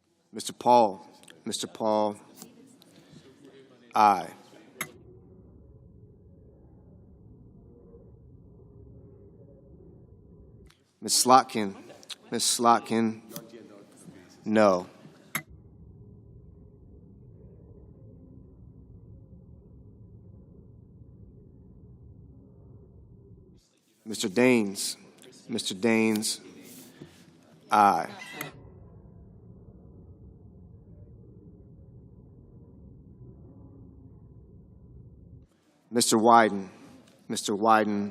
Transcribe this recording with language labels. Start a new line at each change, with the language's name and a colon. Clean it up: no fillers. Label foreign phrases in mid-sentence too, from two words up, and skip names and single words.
English: Mr. Paul. Mr. Paul. Aye. Ms. Slotkin. Ms. Slotkin. No. Mr. Daines. Mr. Daines. Aye. Mr. Wyden. Mr. Wyden.